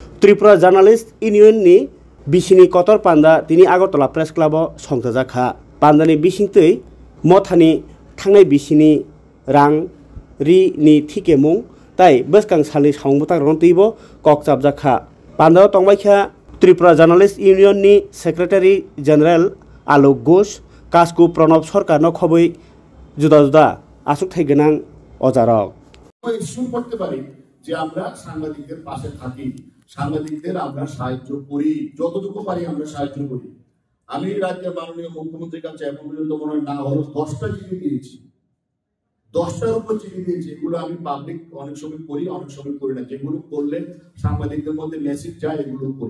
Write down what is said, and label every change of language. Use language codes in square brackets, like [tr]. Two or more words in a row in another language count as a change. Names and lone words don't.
[trp] त्रिपुरा जार्नालिस्ट इउनियननि बिसिनि कतर पान्दा दिनै आगरतला प्रेस क्लाबाव संजाखा पान्दानि बिसिंतै मथानि थांनाय बिसिनि रां रिनि थिकेमुं ताई बसकां सालनि सावंबोता रन्तिबो ककचाबजाखा पान्दाव तंबायखा त्रिपुरा जार्नालिस्ट इउनियननि सेक्रेटारि जेनेरेल आलोक घोष कास्कु प्रणब सरकारनो खबै जुदा जुदा आसुगथाय गोनां अजारक [bn] করতে পারি যে আমরা সাংবাদিকদের পাশে থাকি, সাংবাদিকদের আমরা সাহায্য করি, যতটুকু পারি আমরা সাহায্য করি। আমি রাজ্যের মাননীয় মুখ্যমন্ত্রীর কাছে এখন পর্যন্ত মনে হয় না হলো 10টা চিঠি দিয়েছি, 10টার উপর চিঠি দিয়েছি। এগুলো আমি পাবলিক অনেক সময় করি, অনেক সময় করি না। যেগুলো করলে সাংবাদিকদের মধ্যে মেসেজ যায় এগুলো করি।